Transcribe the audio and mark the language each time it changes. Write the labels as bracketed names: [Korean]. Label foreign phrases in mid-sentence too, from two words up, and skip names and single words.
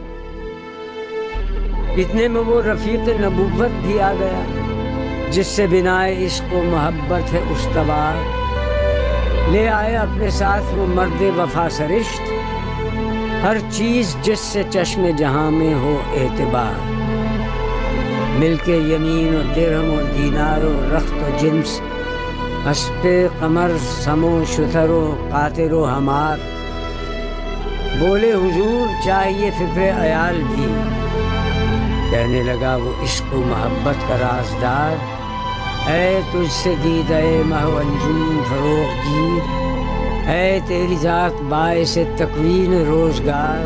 [Urdu] اتنے میں وہ رفیق نبوت بھی آ گیا، جس سے بنائے عشق و محبت ہے استوار۔ لے آئے اپنے ساتھ وہ مرد وفا سرشت، ہر چیز جس سے چشم جہاں میں ہو اعتبار۔ مل کے یمین و درہم و دینار و رخت و جنس، حسب قمر سم و شتر و قاطر و ہمار۔ بولے حضور چاہیے فکر عیال بھی، کہنے لگا وہ عشق و محبت کا رازدار، اے تجھ سے دیدہ مہ انجم فروغ گیر، اے تیری ذات باعث تکوین روزگار۔